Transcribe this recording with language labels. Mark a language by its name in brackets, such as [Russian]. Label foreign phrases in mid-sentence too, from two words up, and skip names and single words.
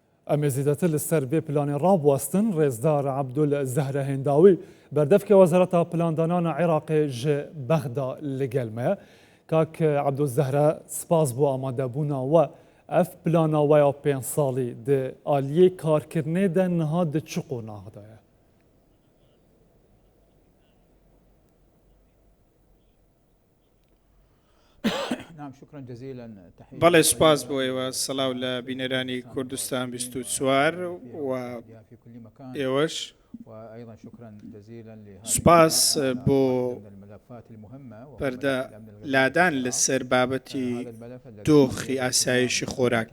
[Kurdish] ئەمێ زیاتر لەسەر بێ پلانێ ڕابواستن ڕێزدار عەبدولزەهرە هێنداوی بەردەفکە وەزارەتا پلاندانانە عێراقê ji bexda li gel me. Kak Ebdulzehre spas bû amadebûna we. Ev plana we ya 5 salî di aliyê karkirinê de niha di çi qonaq de ye? [Central Kurdish] بەڵێ سپاس بۆ ئێوە سەڵاو لە بینەرانی کوردستان 24 و ئێوەش سپاس بۆ پەردە لادان لەسەر بابەتی دۆخی ئاسایشی خۆراک.